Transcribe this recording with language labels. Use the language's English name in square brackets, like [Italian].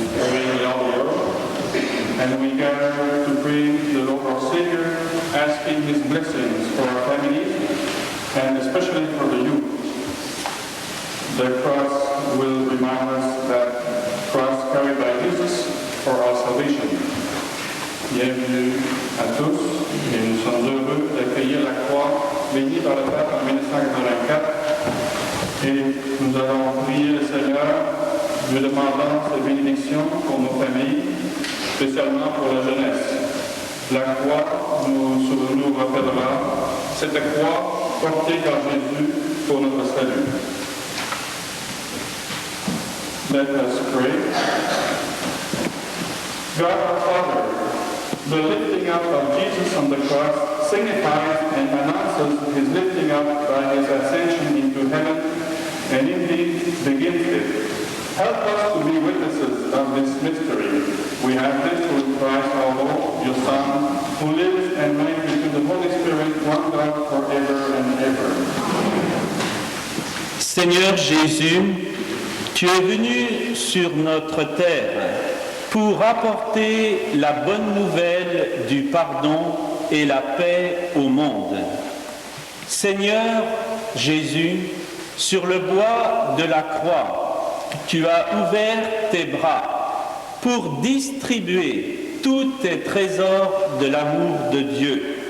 [English] and we gather to pray the Lord our Savior, asking His blessings for our families, and especially for the youth. The cross will remind us that cross carried by Jesus for our salvation. [French] Bienvenue à tous, et nous sommes heureux d'accueillir la croix bénie par le pape en 1984. Et nous allons prier le Seigneur, lui demandant sa bénédiction pour nos familles, spécialement pour la jeunesse. La croix nous rappellera cette croix portée par Jésus pour notre salut. [English] Let us pray. God our Father, the lifting up of Jesus on the cross signifies and announces his lifting up by his ascension into heaven, and indeed begins it. Help us to be witnesses of this mystery. We have this through Christ our Lord, your Son, who lives and reigns with the Holy Spirit, one God forever and ever. [French] Seigneur Jésus, tu es venu sur notre terre pour apporter la bonne nouvelle du pardon et la paix au monde. Seigneur Jésus, sur le bois de la croix, tu as ouvert tes bras pour distribuer tous tes trésors de l'amour de Dieu.